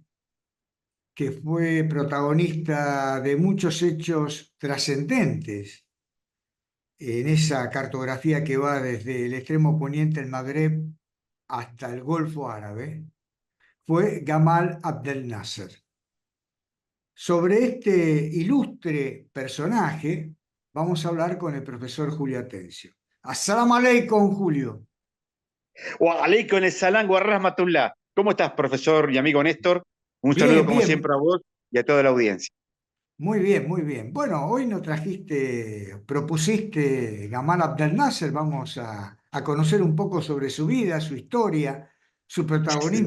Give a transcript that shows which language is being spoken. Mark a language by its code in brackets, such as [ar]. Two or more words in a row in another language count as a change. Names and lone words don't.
[es] que fue protagonista de muchos hechos trascendentes en esa cartografía que va desde el extremo poniente del Magreb hasta el Golfo Árabe, fue Gamal Abdel Nasser. Sobre este ilustre personaje vamos a hablar con el profesor Julio Atencio. [ar] السلام عليكم, Julio. وعليكم السلام ورحمة الله. [es] ¿Cómo estás, profesor y amigo Néstor? Un saludo, Bien, como bien. siempre, a vos y a toda la audiencia. Muy bien, muy bien. Bueno, hoy nos propusiste Gamal Abdel Nasser, vamos a conocer un poco sobre su vida, su historia, su Sí,